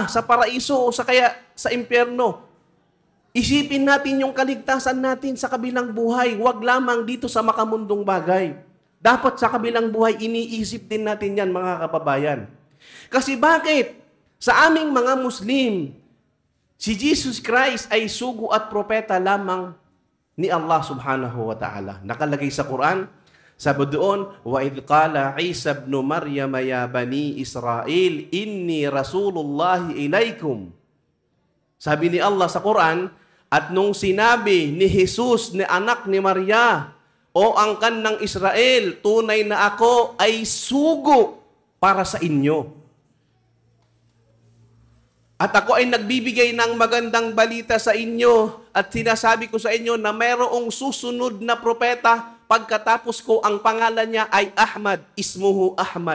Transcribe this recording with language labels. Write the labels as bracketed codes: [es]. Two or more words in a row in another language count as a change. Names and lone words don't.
[tl] Sa paraiso o sa impyerno? Isipin natin yung kaligtasan natin sa kabilang buhay. Huwag lamang dito sa makamundong bagay. Dapat sa kabilang buhay, iniisip din natin yan, mga kababayan. Kasi bakit? Sa aming mga Muslim, si Jesus Christ ay sugo at propeta lamang ni Allah [ar] سبحانه وتعالى. [tl] Nakalagay sa Quran, sabi doon, [ar] وَإِذْ قَالَ عِيسَى بْنُ مَرْيَمَ يَا بَنِي إِسْرَائِيلِ إِنِّي رَسُولُ اللَّهِ إِلَيْكُمْ. [tl] Sabi ni Allah sa Quran, at nung sinabi ni Jesus, ni anak ni Maria, o angkan ng Israel, tunay na ako ay sugo para sa inyo. At ako ay nagbibigay ng magandang balita sa inyo at sinasabi ko sa inyo na mayroong susunod na propeta pagkatapos ko, ang pangalan niya ay Ahmad, ismuhu Ahmad.